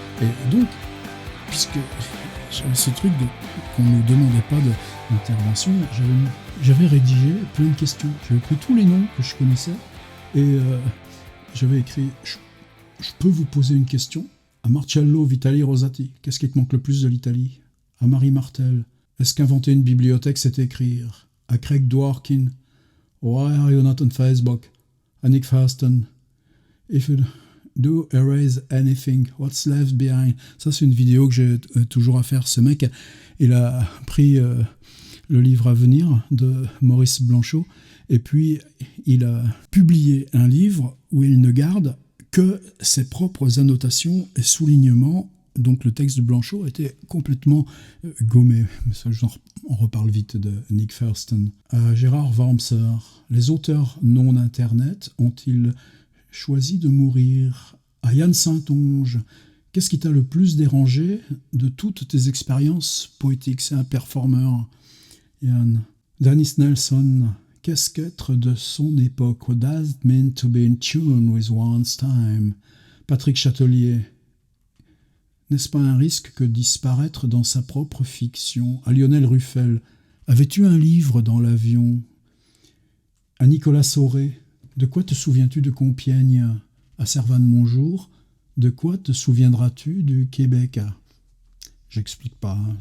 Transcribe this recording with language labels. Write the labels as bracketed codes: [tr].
[fr] Et donc, puisque j'avais ce truc qu'on ne demandait pas d'intervention, j'avais rédigé plein de questions. J'avais pris tous les noms que je connaissais et j'avais écrit je peux vous poser une question? À Marcello Vitali Rosati, qu'est-ce qui te manque le plus de l'Italie? À Marie Martel, est-ce qu'inventer une bibliothèque c'est écrire? [en] À Craig Dworkin, why are you not on Facebook? À Nick Fasten, if you do erase anything, what's left behind? [fr] Ça, c'est une vidéo que j'ai toujours à faire. Ce mec, il a pris le livre à venir de Maurice Blanchot et puis il a publié un livre où il ne garde que ses propres annotations et soulignements. Donc le texte de Blanchot était complètement gommé. Mais ça, on reparle vite de Nick Thurston. Gérard Wormser, les auteurs non Internet ont-ils choisi de mourir? À Yann Saintonge, qu'est-ce qui t'a le plus dérangé de toutes tes expériences poétiques? C'est un performeur, Yann. Dennis Nelson, qu'est-ce qu'être de son époque? [en] What does it mean to be in tune with one's time? [fr] Patrick Châtelier, n'est-ce pas un risque que disparaître dans sa propre fiction? À Lionel Ruffel, avais-tu un livre dans l'avion? À Nicolas Sauré, de quoi te souviens-tu de Compiègne? À Servan-Monjour, de quoi te souviendras-tu du Québec? J'explique pas.